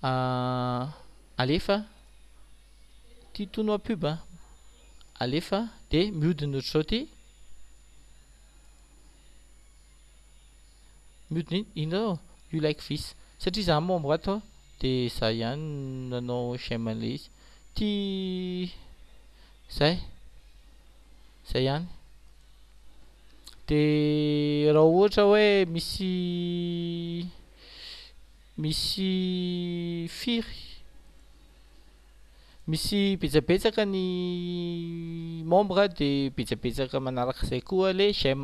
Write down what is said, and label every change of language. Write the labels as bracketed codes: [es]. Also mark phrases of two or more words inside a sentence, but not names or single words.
[mg] alefa ty tono pub alefa dia mihodina ohatr'izao ty mihodina ino zao [en] you like this [mg] satria za membre ato dia za ihany nanao j'aime an'le izy ty zay ihany dia raha ohatra hoe misy firy misy betsabetsaka ny membre dia betsabetsaka manarak'izay koa le j'aime